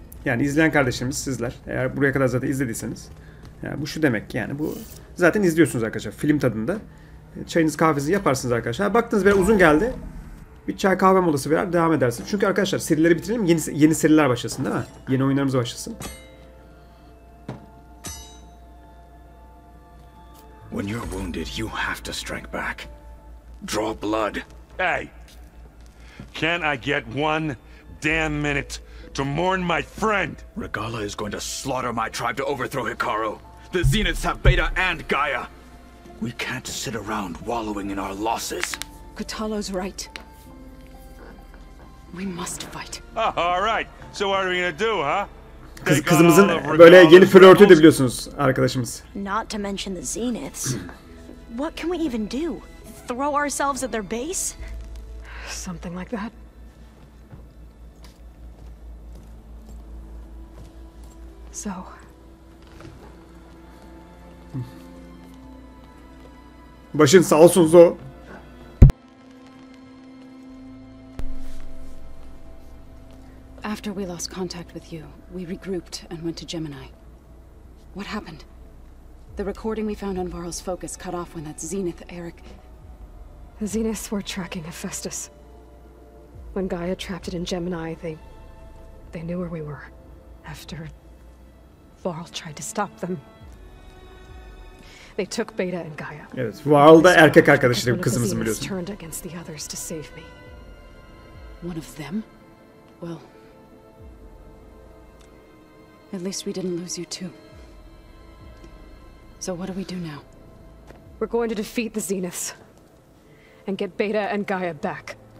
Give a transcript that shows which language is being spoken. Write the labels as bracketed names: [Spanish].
[Turkish] Yani izleyen kardeşlerimiz sizler. Eğer buraya kadar zaten izlediyseniz. Yani bu şu demek, yani bu zaten izliyorsunuz arkadaşlar film tadında. Çayınızı kahvenizi yaparsınız arkadaşlar. Baktınız böyle uzun geldi. Bir çay kahve molası verer devam edersiniz. Çünkü arkadaşlar serileri bitirelim, yeni seriler başlasın değil mi? Yeni oyunlarımız başlasın. [English] When you're wounded, you have to strike back. Draw blood. Hey, can't I get one damn minute to mourn my friend? Regala is going to slaughter my tribe to overthrow Hikaru. The Zeniths have Beta and Gaia. We can't sit around wallowing in our losses. Kutalo's right. We must fight. Oh, all right. So what are we gonna do, huh? [Turkish] Kızımızın böyle yeni flörtüydü biliyorsunuz arkadaşımız. [English] Not to mention the Zeniths. What can we even do? Throw ourselves at their base? Something like that. So. [Turkish] Başın sağ olsun Zo. [English] After we lost contact with you, we regrouped and went to Gemini. What happened? The recording we found on Varl's focus cut off when that Zenith, Eric... The Zeniths were tracking Hephaestus. When Gaia trapped it in Gemini, they knew where we were. After Varl tried to stop them. They took Beta and Gaia. [Turkish] Evet, Varl da erkek arkadaşıydı kızımızın biliyorsun. [English] Turned against the others to save me. One of them? Well, at least we didn't lose you too. So what do we do now? We're going to defeat the Zeniths and get Beta and Gaia back.